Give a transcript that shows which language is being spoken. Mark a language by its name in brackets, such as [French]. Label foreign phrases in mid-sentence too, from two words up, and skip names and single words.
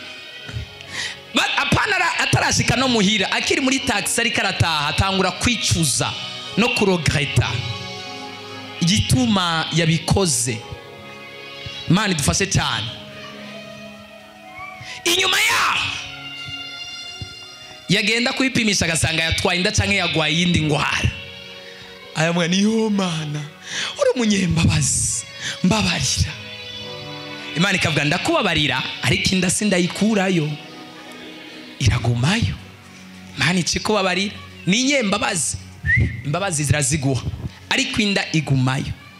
[Rundi] Apana atarashika no muhira, akiri muri taxi ari karataha atangura kwicuza no kuregreta igituma yabikoze. Imana idufashe cyane. Inyuma yagenda kwipimisha agasanga yatwaye inda canke yagwaye yindi ngwara. Ayamwe niyo Mana uri umunyembabazi, mbabarira. Imana ikavuga ndakubabarira, ariko inda sindayikurayo, iragumayo. Imana ikikubabarira ni nyembabazi, imbabazi ziraziguha, ariko inda igumayo.